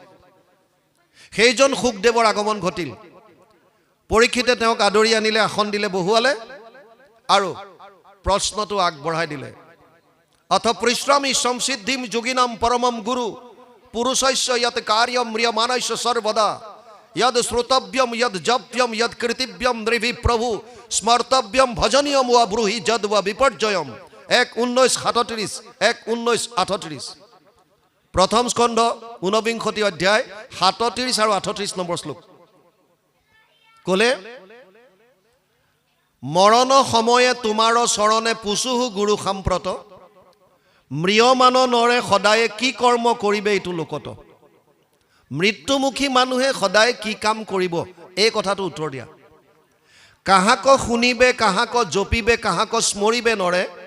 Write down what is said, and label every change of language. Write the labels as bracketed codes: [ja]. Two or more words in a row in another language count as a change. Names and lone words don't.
[as] সেইজন শুকদেৱৰ আগমন ঘটিল। পৰীক্ষিতে তেওঁক আদৰি আনিলে, আসন দিলে, বহুৱালে আৰু প্ৰশ্নটো আগবঢ়াই দিলে। [sa] অথ পৃশ্ৰামী সংসিদ্ধিম যোগিনাম পৰমম গুৰু পুৰুষস্য য়ৎ কাৰ্যম ম্ৰিয়মাণস্য সৰ্বদা यद श्रोतव्यम यद जप्यम यद कृतिव्यम नृभि प्रभु स्मर्तव्यम भजनीयम व ब्रूहि जद व विपर्जयम। [as] 1:19:37, 1:19:38। প্ৰথম স্কন্ধ 49 অধ্যায় 37 আৰু 38 নম্বৰ শ্লোক ক'লে মৰণ সময়ে তোমাৰ চৰণে পুচুহু গুৰু সাম্প্ৰত মৃয়মান নৰে সদায়ে কি কৰ্ম কৰিবে এইটো লোকত মৃত্যুমুখী মানুহে সদায় কি কাম কৰিব এই কথাটো উত্তৰ দিয়া কাহাক শুনিবে কাহাক জপিবে কাহাক স্মৰিবে নৰে